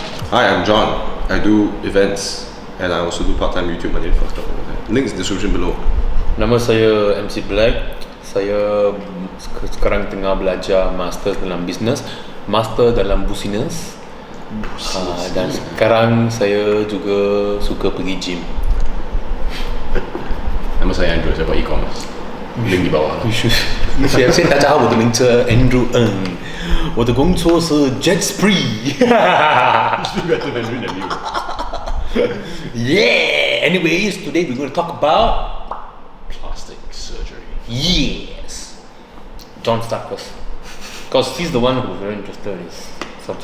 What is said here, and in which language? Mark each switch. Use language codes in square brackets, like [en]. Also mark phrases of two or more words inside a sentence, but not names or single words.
[en] Hi, I'm John. I do events and I also do part-time YouTube. My name fucked up over there. Links description below. [ms] Nama saya MC Black. Saya sekarang tengah belajar master dalam business, master dalam business. Dan sekarang saya juga suka pergi gym. Nama saya Andrew, saya buat e-commerce. Link di bawah. [zh] 现在大家好，我的名字 Andrew Ng， 我的工作是 Jet Spree。 [en] Better than you. Yeah. Anyways, today we're going to talk about Plastic surgery. yes. John start first, because he's the one who's very interested in this subject.